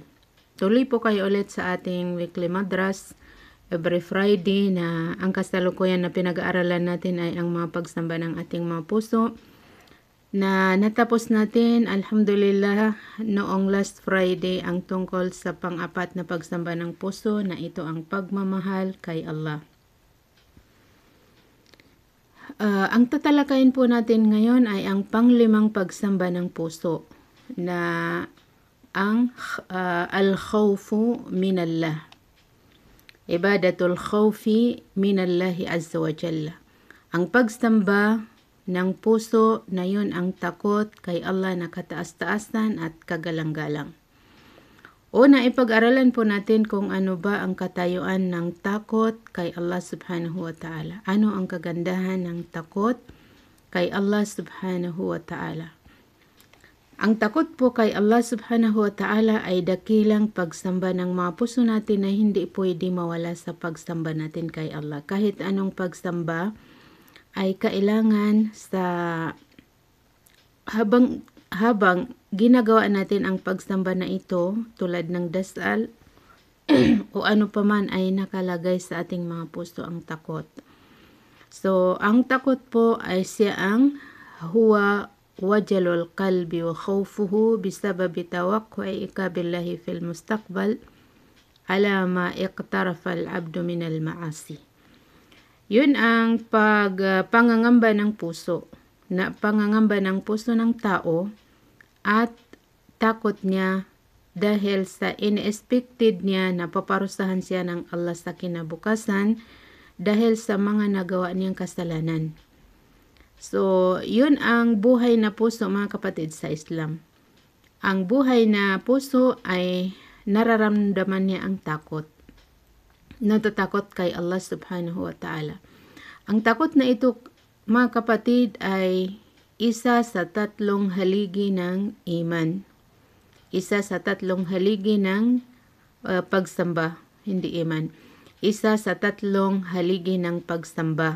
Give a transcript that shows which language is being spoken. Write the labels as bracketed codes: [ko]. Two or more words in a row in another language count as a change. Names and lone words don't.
[tl] Tuloy po kayo ulit sa ating weekly madras [en] every Friday [tl] na ang kasalukuyan na pinag-aaralan natin ay ang mga pagsamba ng ating mga puso na natapos natin, alhamdulillah, noong [en] last Friday [tl] ang tungkol sa pang-apat na pagsamba ng puso na ito ang pagmamahal kay Allah. Ang tatalakayin po natin ngayon ay ang panglimang pagsamba ng puso na ang [ar] الخوف من الله. عبادة الخوف من الله عز وجل. [tl] Ang pagsamba ng puso na yun ang takot kay Allah na kataas-taasan at kagalang-galang. Una, ipag-aralan po natin kung ano ba ang katayuan ng takot kay Allah [ar] سبحانه وتعالى. [tl] Ano ang kagandahan ng takot kay Allah [ar] سبحانه وتعالى. [tl] Ang takot po kay Allah [ar] سبحانه وتعالى [tl] ay dakilang pagsamba ng mga puso natin na hindi pwede mawala sa pagsamba natin kay Allah. Kahit anong pagsamba ay kailangan sa habang ginagawa natin ang pagsamba na ito tulad ng dasal o ano paman ay nakalagay sa ating mga puso ang takot. So, ang takot po ay siya ang [ar] هو وجل القلب وخوفه بسبب توقعك بالله في المستقبل على ما اقترف العبد من المعاصي. [tl] Yun ang pangangamba ng puso, na pangangamba ng puso ng tao at takot niya dahil sa unexpected niya na paparusahan siya ng Allah sa kinabukasan dahil sa mga nagawa niyang kasalanan. So, yun ang buhay na puso mga kapatid sa Islam. Ang buhay na puso ay nararamdaman niya ang takot. Natatakot kay Allah [ar] سبحانه وتعالى. [tl] Ang takot na ito mga kapatid ay isa sa tatlong haligi ng iman. Isa sa tatlong haligi ng pagsamba, hindi iman. Isa sa tatlong haligi ng pagsamba.